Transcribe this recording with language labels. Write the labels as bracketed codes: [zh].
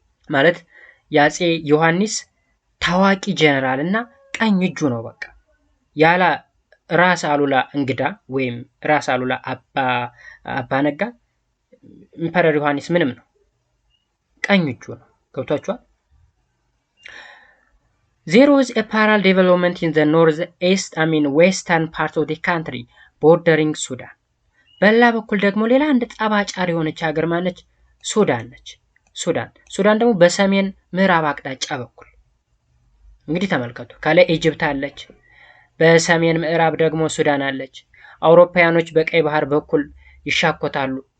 [am] ማለት የአፄ ዮሐንስ ታዋቂ ጀነራል እና ቀኝ እጁ ነው። በቃ ያለ ራስ አሉላ እንግዳ ወይም ራስ አሉላ አባ ነጋ ኢምፔረር ዮሐንስ ምንም ነው፣ ቀኝ እጁ ነው። ገብቷችኋል? [en] There was a parallel development in the western part of the country bordering Sudan. [am] በሌላ በኩል ደግሞ ሌላ አንድ ጠባጫሪ የሆነች ሀገር ማነች? ሱዳን ነች። ሱዳን ደግሞ በሰሜን ምዕራብ አቅጣጫ በኩል እንግዲህ ተመልከቱ። ከላይ ኢጅፕት አለች፣ በሰሜን ምዕራብ ደግሞ ሱዳን አለች። አውሮፓውያኖች በቀይ ባህር በኩል ይሻኮታሉ።